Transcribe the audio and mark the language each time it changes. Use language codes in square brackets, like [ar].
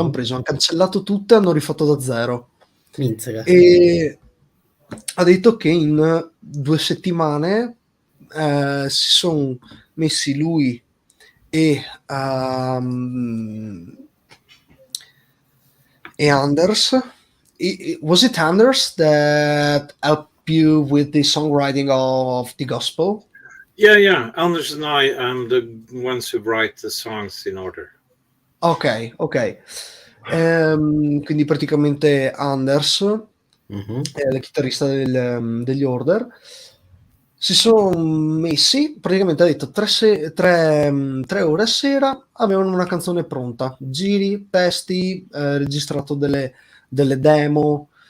[it] Hanno cancellato tutto e hanno rifatto da zero. E ha detto che in 2 settimane si sono messi lui e Anders. [en] Was it Anders that helped you with the songwriting of the gospel? Yeah. Anders and I am the ones who write the songs in order. Ok. [it] Quindi praticamente Anders è il chitarrista degli Order. Si sono messi, praticamente ha detto 3 ore a sera avevano una canzone pronta, giri, testi, registrato delle demo,